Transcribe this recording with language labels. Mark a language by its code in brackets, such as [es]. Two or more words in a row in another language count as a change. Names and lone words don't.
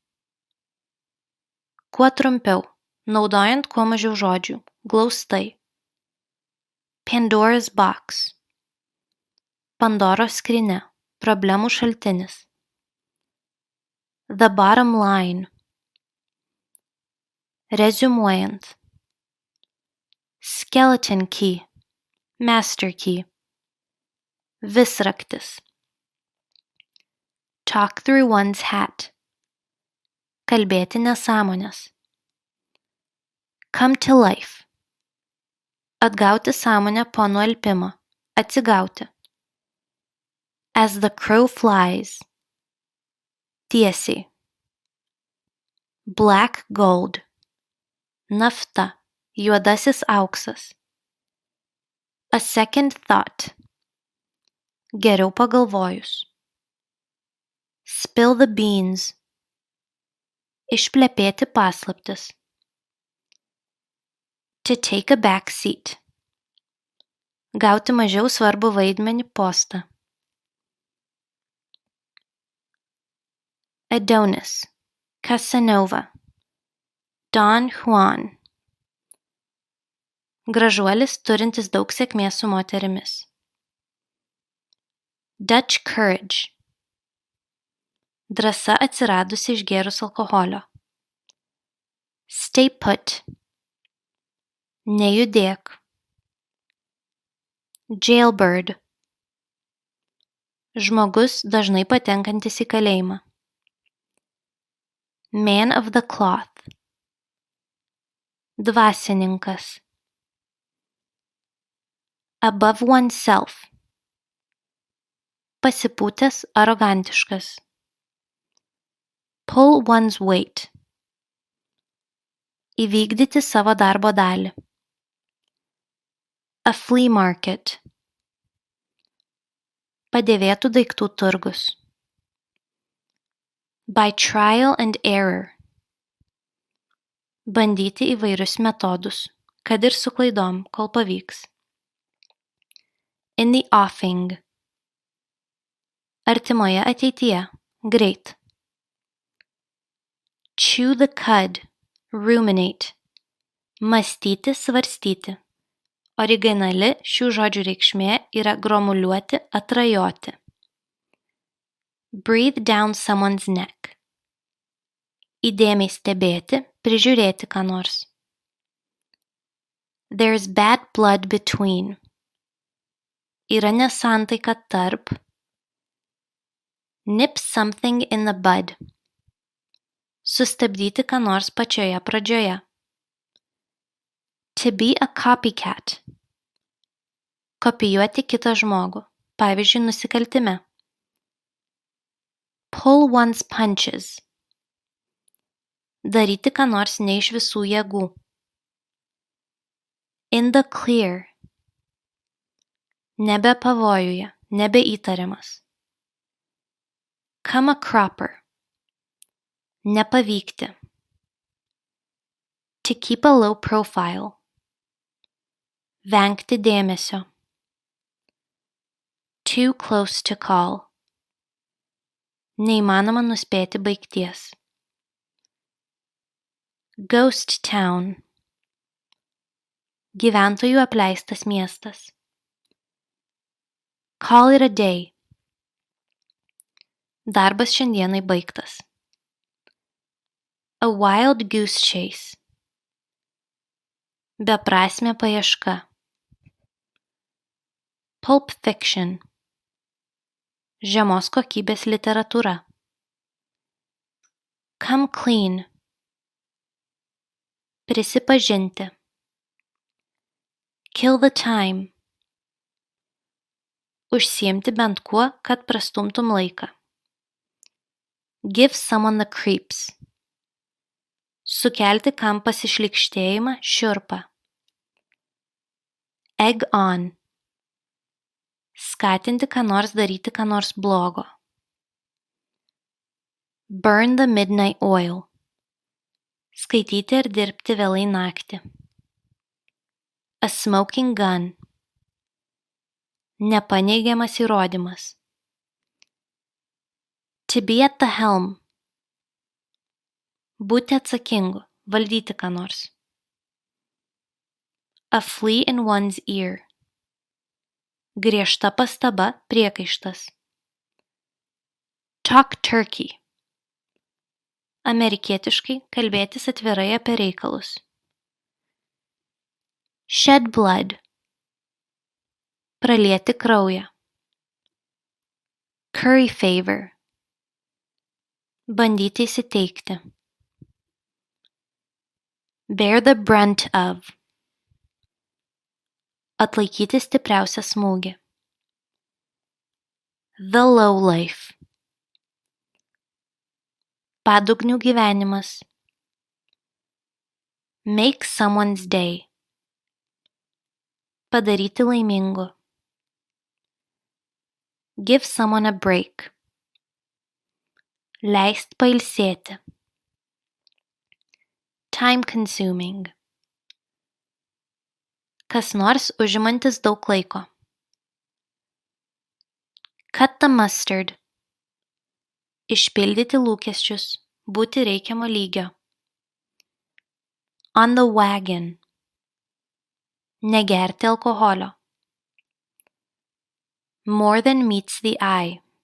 [lt] Kuo trumpiau, naudojant kuo mažiau žodžių, glaustai. [en] Pandora's box. [lt] Pandoros skrynia, problemų šaltinis. [en] The bottom line. Reziumuojant. Skeleton key. Master key. Visraktis. Talk through one's hat. [lt] Kalbėti nesąmonės. [en] Come to life. [lt] Atgauti sąmonę po nualpimo. Atsigauti. [en] As the crow flies. Tiesiai. Black gold. [lt] Nafta. Juodasis auksas. [en] A second thought. [lt] Geriau pagalvojus. [en] Spill the beans. [lt] Išplepėti paslaptis. [en] To take a back seat. [lt] Gauti mažiau svarbų vaidmenį postą. [en] Adonis. Casanova. Don Juan. [lt] Gražuolis turintis daug sėkmės su moterimis. [en] Dutch courage. [lt] Drąsa atsiradusi išgėrus alkoholio. [en] Stay put. [lt] Nejudėk. [en] Jailbird. [lt] Žmogus dažnai patenkantis į kalėjimą. [en] Man of the cloth. Dvasininkas. Above oneself. [lt] Pasipūtęs, arogantiškas. [en] Pull one's weight. [lt] Įvykdyti savo darbo dalį. [en] A flea market. [lt] Padėvėtų daiktų turgus. [en] By trial and error. [lt] Bandyti įvairius metodus, kad ir su klaidom, kol pavyks. [en] In the offing. [lt] Artimoje ateityje, greit. [en] Chew the cud. Ruminate. [lt] Mąstyti, svarstyti. Originali šių žodžių reikšmė yra gromuliuoti, atrajoti. [en] Breathe down someone's neck. [lt] Įdėmiai stebėti, prižiūrėti ką nors. [en] There's bad blood between. [lt] Yra nesantaika tarp. [en] Nip something in the bud. [lt] Sustabdyti ką nors pačioje pradžioje. [en] To be a copycat. [lt] Kopijuoti kitą žmogų, pavyzdžiui, nusikaltime. [en] Pull one's punches. [lt] Daryti ką nors ne iš visų jėgų. [en] In the clear. [lt] Nebe pavojuje, nebe įtariamas. [en] Come a cropper. Nepavykti. To keep a low profile. [lt] Vengti dėmesio. [en] Too close to call. [lt] Neįmanoma nuspėti baigties. [en] Ghost town. [lt] Gyventojų apleistas miestas. [en] Call it a day. [lt] Darbas šiandienai baigtas. [en] A wild goose chase. [lt] Beprasmė paieška. [en] Pulp fiction. [lt] Žemos kokybės literatūra. [en] Come clean. Prisipažinti. Kill the time. [lt] Užsiimti bent kuo, kad prastumtum laiką. [en] Give someone the creeps. [lt] Sukelti kam pasišlykštėjimą, šiurpą. [en] Egg on. [lt] Skatinti ką nors daryti ką nors blogo. [en] Burn the midnight oil. [lt] Skaityti ir dirbti vėlai naktį. [en] A smoking gun. [lt] Nepaneigiamas įrodymas. [en] To be at the helm. [lt] Būti atsakingu, valdyti ką nors. [en] A flea in one's ear. [lt] Griežta pastaba, priekaištas. [en] Talk turkey. [lt] Amerikietiškai kalbėtis atvirai apie reikalus. [en] Shed blood. [lt] Pralieti kraują. [en] Curry favor. [lt] Bandyti įsiteikti. [en] Bear the brunt of. [lt] Atlaikyti stipriausią smūgį. [en] The low life. [lt] Padugnių gyvenimas. [en] Make someone's day. [lt] Padaryti laimingu. [en] Give someone a break. [lt] Leist pailsėti. [en] Time consuming. [lt] Kas nors užimantis daug laiko. [en] Cut the mustard. [lt] Išpildyti lūkesčius, būti reikiamo lygio. [en] On the wagon. [lt] Negerti alkoholio. [en] More than meets the eye.